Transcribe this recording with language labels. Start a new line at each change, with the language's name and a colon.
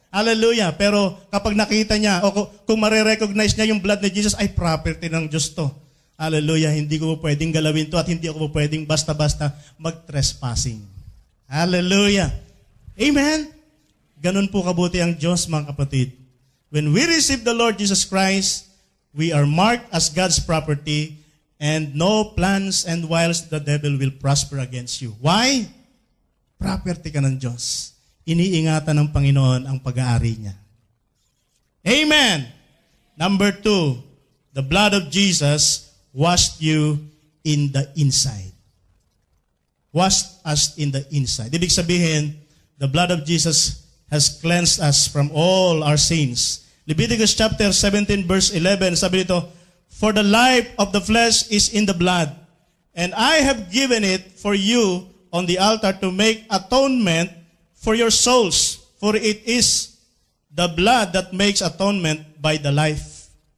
Filipino: Hallelujah. Pero kapag nakita niya, o kung marirecognize niya yung blood ni Jesus, ay property ng Diyos to. Hallelujah. Hindi ko po pwedeng galawin to at hindi ako po pwedeng basta-basta mag-trespassing. Hallelujah. Amen? Ganun po kabuti ang Diyos, mga kapatid.
English: When we receive the Lord Jesus Christ, we are marked as God's property and no plans and wiles the devil will prosper against you.
Filipino: Why? Property ka ng Diyos. Iniingatan ng Panginoon ang pag-aari niya. Amen.
English: Number 2, the blood of Jesus washed you in the inside. Washed us in the inside.
Filipino: Ibig sabihin,
English: the blood of Jesus has cleansed us from all our sins. Leviticus chapter 17 verse 11, sabi dito, for the life of the flesh is in the blood, and I have given it for you on the altar to make atonement for your souls, for it is the blood that makes atonement by the life.